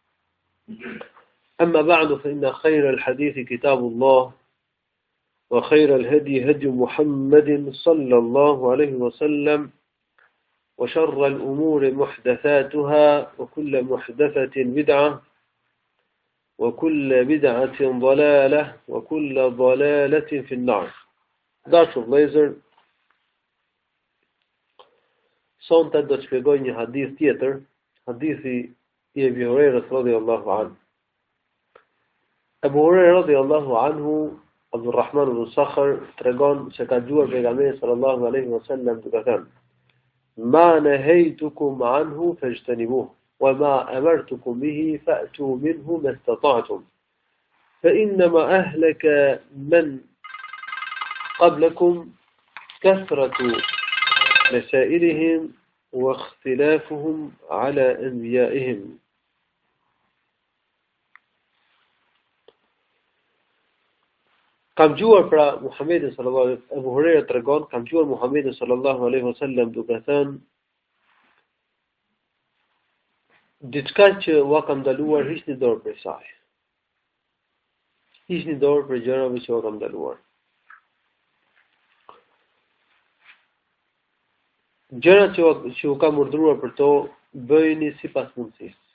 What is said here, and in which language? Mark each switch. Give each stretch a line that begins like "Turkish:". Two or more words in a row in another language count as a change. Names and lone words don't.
Arabic: أما بعد، فإن خير الحديث كتاب الله، وخير الهدي هدي محمد صلى الله عليه وسلم، وشر الأمور محدثاتها، وكل محدثة بدعة، وكل بدعة ضلالة، وكل ضلالة في النار.
Albanian: Dashur vëllezër, sonte do të shpjegoj një hadith tjetër, hadithi i Ebu Hurajrës
Arabic: رضي الله عنه.
Albanian: Ebu Hurajra
Arabic: رضي الله عنه,
Albanian: Abdulrahman ibn Sakhr, tregon se ka dëgjuar pejgamberin
Arabic: صلى الله عليه وسلم
Albanian: duke thënë:
Arabic: "ما نهيتكم عنه فاجتنبوه، وما أمرتكم به فأتوا منه ما استطعتم. فإنما أهلك من قبلكم كثرة مسائلهم واختلافهم على أنبيائهم."
Albanian: Kam dëgjuar pra Muhamedit
Arabic: صلى الله عليه وسلم,
Albanian: Abu Huraira tregon, kam dëgjuar Muhamedit
Arabic: صلى الله عليه وسلم
Albanian: duke thënë: "Diçka që ua kam ndaluar, hiqni dorë prej saj. Hiqni dorë prej gjërave që ua kam ndaluar. Gjërat që u kam urdhëruar për to, bëjeni sipas mundësisë.